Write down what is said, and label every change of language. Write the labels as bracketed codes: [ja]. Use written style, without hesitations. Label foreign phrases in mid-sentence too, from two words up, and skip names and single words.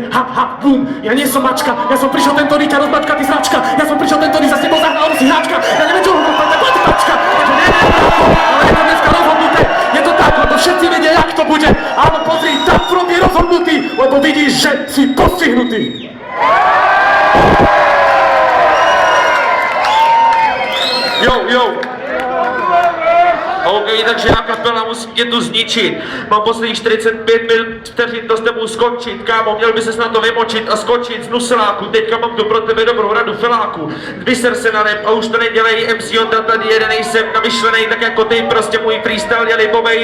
[sk] Ha, ha, bum, ja nie som mačka, ja som prišiel tento ťa rozmačka, ty sračka, ja som prišiel tento za s tebou zahrál si hráčka, ja neviem čo hovorím, tak poď mačka, takže ale je to dneska rozhodnuté, je to tak, lebo všetci vedia, jak to bude, áno, pozri, tam front je rozhodnutý, lebo vidíš, že si postihnutý. [cs] Jo. OK, takže já kapela musím tě tu zničit. Mám posledních 45 minut vteřin, to s tebou skončit. Kámo, měl by ses na to vymočit a skočit z nuseláku. Teďka mám tu pro tebe dobrou radu feláku. Vyser se na rap a už to nedělej. MC Ondra tady jeden, nejsem namyšlenej, tak jako ty, prostě můj freestyle je libovej.